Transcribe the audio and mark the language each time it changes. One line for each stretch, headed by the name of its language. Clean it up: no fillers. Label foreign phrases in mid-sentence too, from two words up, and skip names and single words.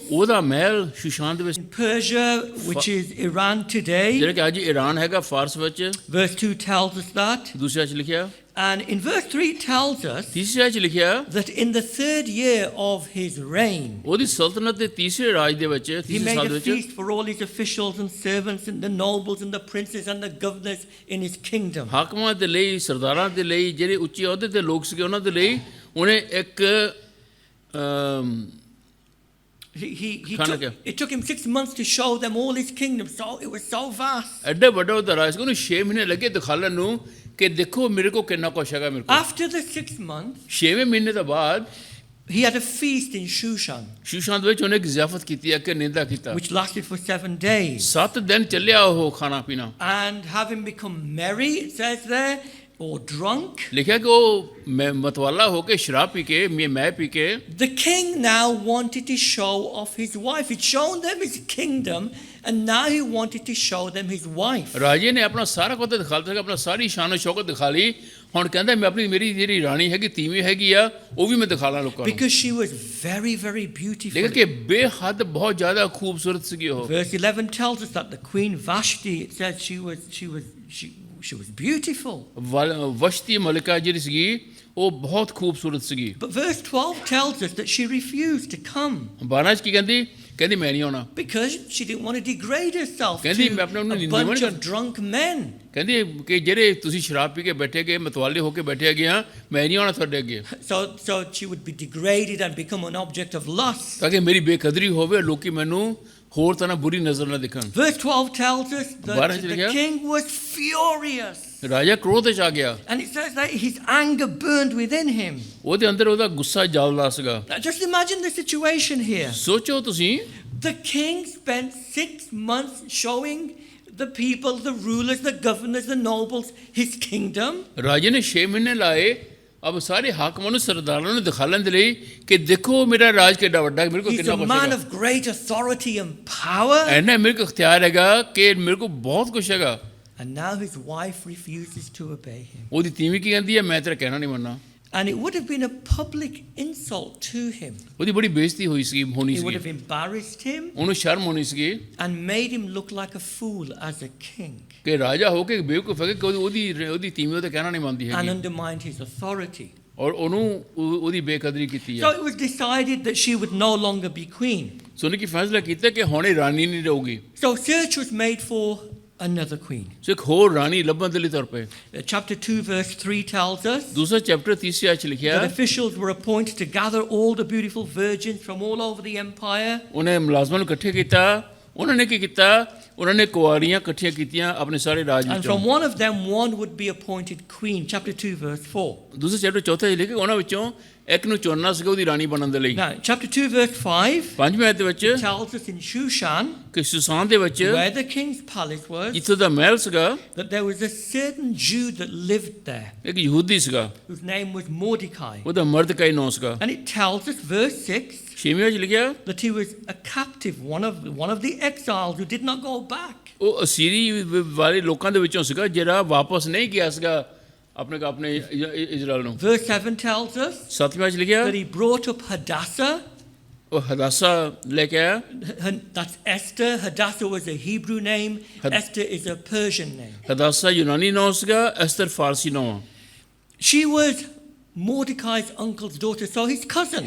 Punjabi: ਉਹਦਾ ਮਹਿਲ ਸ਼ੁਸ਼ਾਨ ਦੇ ਵਿੱਚ
English: In Persia, which is Iran today.
Punjabi: ਜਿਹੜਾ ਕਿ ਅੱਜ ਈਰਾਨ ਹੈਗਾ ਫਾਰਸ ਵਿੱਚ
English: Verse 2 tells us that.
Punjabi: ਦੂਸਰੇ ਚ ਲਿਖਿਆ
English: And in verse 3 tells us
Punjabi: ਤੀਸਰੇ ਚ ਲਿਖਿਆ
English: that in the third year of his reign,
Punjabi: ਉਹਦੀ ਸਲਤਨਤ ਦੇ ਤੀਸਰੇ ਰਾਜ ਦੇ ਵਿੱਚ
English: he
Punjabi: ਤੀਸਰੇ
English: made
Punjabi: ਸਾਲ
English: a
Punjabi: ਦੇ ਵਿੱਚ
English: feast for all his officials and servants and the nobles and the princes and the governors in his kingdom.
Punjabi: ਹਾਕਮਾਂ ਦੇ ਲਈ ਸਰਦਾਰਾਂ ਦੇ ਲਈ ਜਿਹੜੇ ਉੱਚੇ ਅਹੁਦੇ ਤੇ ਲੋਕ ਸੀਗੇ ਉਹਨਾਂ ਦੇ ਲਈ ਉਹਨੇ ਇੱਕ
English: It took him 6 months to show them all his kingdom. So it was so vast.
Punjabi: ਐਡਾ ਵੱਡਾ ਉਹਦਾ ਰਾਜ ਸੀ ਉਹਨੂੰ 6 ਮਹੀਨੇ ਲੱਗੇ ਦਿਖਾਲਣ ਨੂੰ ਕਿ ਦੇਖੋ ਮੇਰੇ ਕੋ ਕਿੰਨਾ ਕੁਛ ਹੈਗਾ ਮੇਰੇ ਕੋ
English: After the 6th month,
Punjabi: 6ਵੇਂ ਮਹੀਨੇ ਤੋਂ ਬਾਅਦ
English: he had a feast in Shushan,
Punjabi: ਸ਼ੂਸ਼ਾਨ ਦੇ ਵਿੱਚ ਉਹਨੇ ਇੱਕ ਜ਼ਿਆਫਤ ਕੀਤੀ ਹੈ ਕਿ ਨਿੰਦਾ ਕੀਤਾ
English: which lasted for 7 days.
Punjabi: 7 ਦਿਨ ਚੱਲਿਆ ਉਹ ਖਾਣਾ ਪੀਣਾ
English: And having become merry, it says there, or drunk,
Punjabi: ਲਿਖਿਆ ਕਿ ਉਹ ਮਤਵਾਲਾ ਹੋ ਕੇ ਸ਼ਰਾਬ ਪੀ ਕੇ ਮੈਂ ਪੀ ਕੇ
English: the king now wanted to show off his wife. He'd shown them his kingdom, and now he wanted to show them his wife.
Punjabi: ਰਾਜੇ ਨੇ ਆਪਣਾ ਸਾਰਾ ਕੁਝ ਦਿਖਾ ਦਿੱਤਾ ਆਪਣਾ ਸਾਰੀ ਸ਼ਾਨ ਸ਼ੌਕਤ ਦਿਖਾ ਲਈ ਹੁਣ ਕਹਿੰਦਾ ਮੈਂ ਆਪਣੀ ਮੇਰੀ ਜਿਹੜੀ ਰਾਣੀ ਹੈਗੀ ਤੀਵੀਂ ਹੈਗੀ ਆ ਉਹ ਵੀ ਮੈਂ ਦਿਖਾਣਾ ਲੋਕਾਂ ਨੂੰ
English: Because she was very, very beautiful.
Punjabi: ਲੇਕਿਨ ਕਿ ਬੇਹੱਦ ਬਹੁਤ ਜ਼ਿਆਦਾ ਖੂਬਸੂਰਤ ਸੀਗੀ ਉਹ
English: Verse 11 tells us that the queen Vashti, it says she was beautiful.
Punjabi: ਵਸ਼ਤੀ ਮਲਿਕਾ ਜਿਹੜੀ ਸੀਗੀ ਉਹ ਬਹੁਤ ਖੂਬਸੂਰਤ ਸੀਗੀ
English: But verse 12 tells us that she refused to come
Punjabi: 12 ਚ ਕੀ ਕਹਿੰਦੀ ਮੈਂ ਨਹੀਂ ਆਉਣਾ
English: because she didn't want to degrade herself
Punjabi: ਕਹਿੰਦੀ
English: to
Punjabi: ਮੈਂ ਆਪਣੇ ਆਪ ਨੂੰ
English: a
Punjabi: ਨਿੰਦਿਆ
English: bunch
Punjabi: ਨਹੀਂ
English: of drunk men.
Punjabi: ਕਹਿੰਦੀ ਕਿ ਜਿਹੜੇ ਤੁਸੀਂ ਸ਼ਰਾਬ ਪੀ ਕੇ ਬੈਠੇ ਗਏ ਮਤਵਾਲੇ ਹੋ ਕੇ ਬੈਠੇ ਗਏ ਆ ਮੈਂ ਨਹੀਂ ਆਉਣਾ ਤੁਹਾਡੇ ਅੱਗੇ
English: So she would be degraded and become an object of lust.
Punjabi: ਤਾਂ ਕਿ ਮੇਰੀ ਬੇਕਦਰੀ ਹੋਵੇ ਲੋਕੀ ਮੈਨੂੰ ਹੋਰ ਤਰ੍ਹਾਂ ਬੁਰੀ ਨਜ਼ਰ ਨਾਲ ਦੇਖਣ
English: Verse 12 tells us that
Punjabi: 12 ਚ ਲਿਖਿਆ
English: the king was furious.
Punjabi: ਰਾਜਾ ਕ੍ਰੋਧ ਵਿੱਚ ਆ ਗਿਆ
English: And it says that his anger burned within him.
Punjabi: ਉਹਦੇ ਅੰਦਰ ਉਹਦਾ ਗੁੱਸਾ ਜਲਦਾ ਸੀਗਾ
English: Now just imagine the situation here.
Punjabi: ਸੋਚੋ ਤੁਸੀਂ
English: The king spent 6 months showing the people, the rulers, the governors, the nobles, his kingdom.
Punjabi: ਰਾਜੇ ਨੇ 6 ਮਹੀਨੇ ਲਾਏ ਅਬ ਸਾਰੇ ਹਾਕਮਾਂ ਨੂੰ ਸਰਦਾਰਾਂ ਨੂੰ ਦਿਖਾਉਣ ਦੇ ਲਈ ਕਿ ਦੇਖੋ ਮੇਰਾ ਰਾਜ ਕਿੰਨਾ ਵੱਡਾ ਹੈ ਮੇਰੇ ਕੋਲ
English: He's
Punjabi: ਕਿੰਨਾ
English: a
Punjabi: ਕੁਛ
English: man
Punjabi: ਹੈਗਾ
English: of great authority and power.
Punjabi: ਐਨਾ ਮੇਰੇ ਕੋਲ ਇਖਤਿਆਰ ਹੈਗਾ ਕਿ ਮੇਰੇ ਕੋਲ ਬਹੁਤ ਕੁਛ ਹੈਗਾ
English: And now his wife refuses to obey him.
Punjabi: ਉਹਦੀ ਤੀਵੀਂ ਕੀ ਕਹਿੰਦੀ ਹੈ ਮੈਂ ਤੇਰਾ ਕਹਿਣਾ ਨਹੀਂ ਮੰਨਣਾ
English: And it would have been a public insult to him.
Punjabi: ਉਹਦੀ ਬੜੀ ਬੇਇੱਜ਼ਤੀ ਹੋਣੀ
English: It would have
Punjabi: ਸੀ
English: embarrassed him
Punjabi: ਉਹਨੂੰ ਸ਼ਰਮ ਹੋਣੀ ਸੀ
English: and made him look like a fool as a king
Punjabi: ਕਿ ਰਾਜਾ ਹੋ ਕੇ ਬੇਵਕੂਫ ਹੈ ਕਿ ਉਹਦੀ ਤੀਵੀਂ ਉਹਦਾ ਕਹਿਣਾ ਨਹੀਂ ਮੰਨਦੀ
English: and
Punjabi: ਹੈਗੀ
English: undermined his authority.
Punjabi: ਔਰ ਉਹਨੂੰ ਉਹਦੀ ਬੇਕਦਰੀ ਕੀਤੀ
English: So
Punjabi: ਹੈ
English: it was decided that she would no longer be queen.
Punjabi: ਸੋ ਉਹਨੇ ਕੀ ਫੈਸਲਾ ਕੀਤਾ ਕਿ ਹੁਣ ਇਹ ਰਾਣੀ ਨਹੀਂ ਰਹੂਗੀ
English: So search was made for another queen.
Punjabi: ਸੋ ਇੱਕ ਹੋਰ ਰਾਣੀ ਲੱਭਣ ਦੇ ਲਈ ਤੁਰ ਪਏ
English: Chapter 2 verse 3 tells us
Punjabi: ਦੂਸਰਾ ਚੈਪਟਰ ਤੀਸਰੇ ਚ ਲਿਖਿਆ
English: that officials were appointed to gather all the beautiful virgins from all over the empire.
Punjabi: ਉਹਨੇ ਮੁਲਾਜ਼ਮਾਂ ਨੂੰ ਇਕੱਠੇ ਕੀਤਾ ਉਹਨਾਂ ਨੇ ਕੀ ਕੀਤਾ ਉਹਨਾਂ ਨੇ ਕੁਆਰੀਆਂ ਇਕੱਠੀਆਂ ਕੀਤੀਆਂ ਆਪਣੇ ਸਾਰੇ ਰਾਜ
English: And
Punjabi: ਵਿੱਚੋਂ
English: from one of them, one would be appointed queen. Chapter 2 verse 4.
Punjabi: ਦੂਸਰੇ ਚੈਪਟਰ ਚੌਥੇ ਚ ਲਿਖਿਆ ਉਹਨਾਂ ਵਿੱਚੋਂ ਇੱਕ ਨੂੰ ਚੁਣਨਾ ਸੀਗਾ ਉਹਦੀ ਰਾਣੀ ਬਣਨ ਦੇ ਲਈ।
English: Now, chapter 2, verse 5
Punjabi: 5ਵੇਂ ਅਧਿਆਇ ਦੇ ਵਿੱਚ
English: tells us in Shushan,
Punjabi: ਕਿ ਸੁਸਾਨ ਦੇ ਵਿੱਚ
English: where the king's palace was,
Punjabi: ਜਿੱਥੇ ਦਾ ਮਹਿਲ ਸੀਗਾ,
English: that there was a certain Jew that lived there,
Punjabi: ਇੱਕ ਯਹੂਦੀ ਸੀਗਾ,
English: whose name was Mordecai.
Punjabi: ਉਹਦਾ ਮਰਦਕਾਈ ਨਾਂ ਸੀਗਾ।
English: And it tells us, verse 6,
Punjabi: 6ਵੇਂ ਵਿੱਚ ਲਿਖਿਆ
English: that he was a captive, one of the exiles who did not go back.
Punjabi: ਉਹ ਅਸੀਰੀ ਵਾਲੇ ਲੋਕਾਂ ਦੇ ਵਿੱਚੋਂ ਸੀਗਾ ਜਿਹੜਾ ਵਾਪਸ ਨਹੀਂ ਗਿਆ ਸੀਗਾ ਆਪਣੇ ਇਜ਼ਰਾਈਲ ਨੂੰ।
English: Verse 7 tells us
Punjabi: 7ਵੇਂ ਵਿੱਚ ਲਿਖਿਆ
English: that he brought up Hadassah.
Punjabi: ਉਹ ਹਦਾਸਾ ਲੈ ਕੇ ਆਇਆ।
English: That's Esther. Hadassah was a Hebrew name. Esther is a Persian name.
Punjabi: ਹਦਾਸਾ ਯੂਨਾਨੀ ਨਾਂ ਸੀਗਾ, ਐਸਤਰ ਫਾਰਸੀ ਨਾਂ।
English: She was Mordecai's uncle's daughter, so his cousin.